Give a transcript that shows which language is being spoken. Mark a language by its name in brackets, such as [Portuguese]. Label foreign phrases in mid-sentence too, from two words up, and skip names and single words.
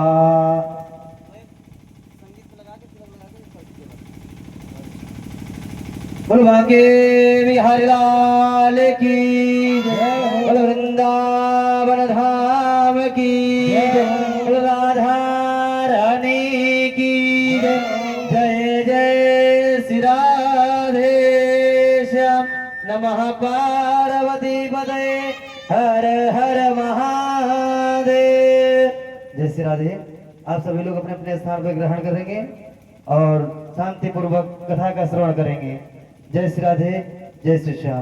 [Hindi] बोल भाग्य बिहारी लाल की जय, बोल वृंदावन धाम की जय, बोल राधा रानी की जय। जय जय श्री राधे श्याम [Sanskrit] नमः पार्वती पदे [Hindi] हर हर महादेव। जय श्री राधे। आप सभी लोग अपने अपने स्थान पर ग्रहण करेंगे और शांति पूर्वक कथा का श्रवण करेंगे। जय श्री राधे, जय श्री श्याम।